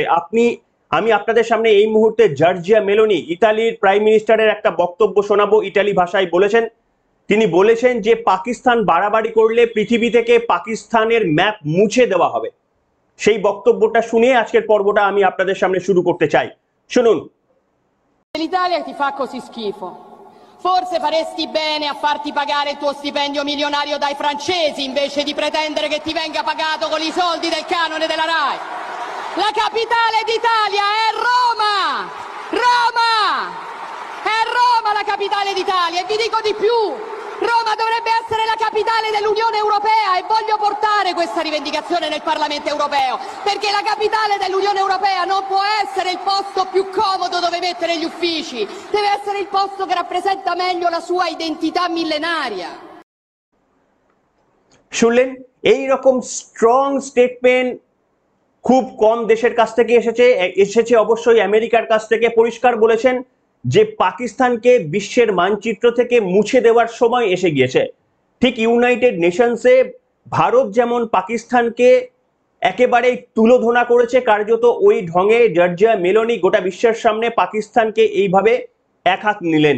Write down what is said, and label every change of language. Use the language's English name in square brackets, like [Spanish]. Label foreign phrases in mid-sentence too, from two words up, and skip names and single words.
[Bangla] আমি আপনাদের সামনে এই মুহূর্তে জর্জিয়া মেলোনি, ইতালির [English] prime minister's [Bangla] একটা বক্তব্য শোনাবো। ইতালি ভাষায় বলেছেন, তিনি বলেছেন যে পাকিস্তান বাড়াবাড়ি করলে পৃথিবী থেকে পাকিস্তানের ম্যাপ মুছে দেওয়া হবে। সেই বক্তব্যটা শুনে আজকের পর্বটা আমি আপনাদের সামনে শুরু করতে চাই। শুনুন। [Italian] L'Italia ti fa così schifo. Forse faresti bene a farti pagare il tuo stipendio milionario dai francesi invece di pretendere che ti venga pagato con i soldi del canone della RAI. La capitale d'Italia è Roma! Roma! È Roma la capitale d'Italia e vi dico di più. Roma dovrebbe essere la capitale dell'Unione Europea e voglio portare questa rivendicazione nel Parlamento Europeo, perché la capitale dell'Unione Europea non può essere il posto più comodo dove mettere gli uffici, deve essere il posto che rappresenta meglio la sua identità millenaria. [Bangla] শুনলেন, এই রকম [English] strong statement [Bangla] খুব কম দেশের কাছ থেকে এসেছে অবশ্যই আমেরিকার কাছ থেকে। পরিষ্কার বলেছেন যে পাকিস্তানকে বিশ্বের মানচিত্র থেকে মুছে দেওয়ার সময় এসে গিয়েছে। ঠিক ইউনাইটেড নেশনসে ভারত যেমন পাকিস্তানকে একেবারে তুলোধনা করেছে, কার্যত ওই ঢঙে জর্জিয়া মেলোনি গোটা বিশ্বের সামনে পাকিস্তানকে এইভাবে এক হাত নিলেন।